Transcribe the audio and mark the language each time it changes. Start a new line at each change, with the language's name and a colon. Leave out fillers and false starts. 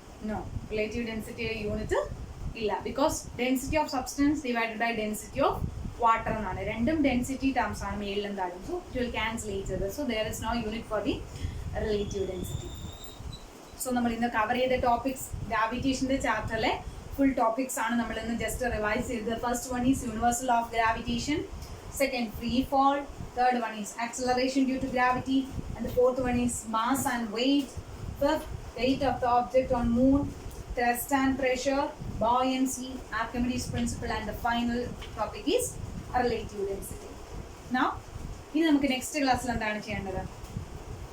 English: No, relative density unit ഇല്ല. Because density of substance divided by density of water എന്നാണ്.
Malayalam: രണ്ടും density terms ആണ്, മേളിലും താഴും.
English: So it will cancel each other. So there is no unit for the relative density.
Malayalam: So നമ്മൾ ഇന്ന് cover ചെയ്ത topics ഗ്രാവിറ്റേഷൻ്റെ ചാപ്റ്ററിലെ full topics ആണ് നമ്മൾ ഇന്ന് just revise ചെയ്തത്.
English: First one is universal law of gravitation, second free fall, third one is acceleration due to gravity, and the fourth one is mass and weight, fifth weight of the object on moon, thrust and pressure, buoyancy, Archimedes principle, and the final topic is relative density.
Malayalam: Now ഇനി നമുക്ക് next ക്ലാസ്സിൽ എന്താണ് ചെയ്യേണ്ടത്? നമുക്ക് ഈ ചാപ്റ്ററിനെ base ചെയ്യുള്ള exercise questions start ചെയ്യും.